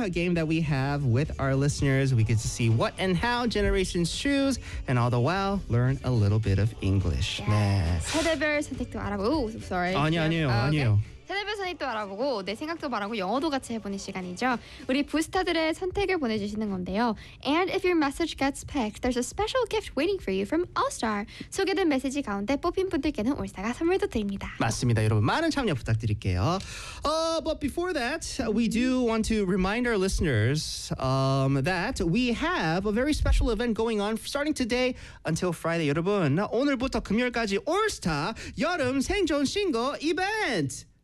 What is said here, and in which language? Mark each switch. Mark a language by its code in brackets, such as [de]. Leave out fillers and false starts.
[en] A game that we have with our listeners. We get to see what and how generations choose, and all the while learn a little bit of English. Yeah. [ko] 세대별 선택도 알아보. [en] Oh, sorry. [ko] 아니요. 세대별 선택도 알아보고 내 생각도 말하고 영어도 같이 해보는 시간이죠. 우리 부스터들의 선택을 보내주시는 건데요. [en] And if your message gets picked, there's a special gift waiting for you from Allstar. [ko] 소개된 메시지 가운데 뽑힌 분들께는 올스타가 선물도 드립니다. 맞습니다. 여러분 많은 참여 부탁드릴게요. [en] But before that, we do want to remind our listeners that we have a very special event going on starting today until Friday. [ko] 여러분 오늘부터 금요일까지 올스타 여름 생존 신고 이벤트!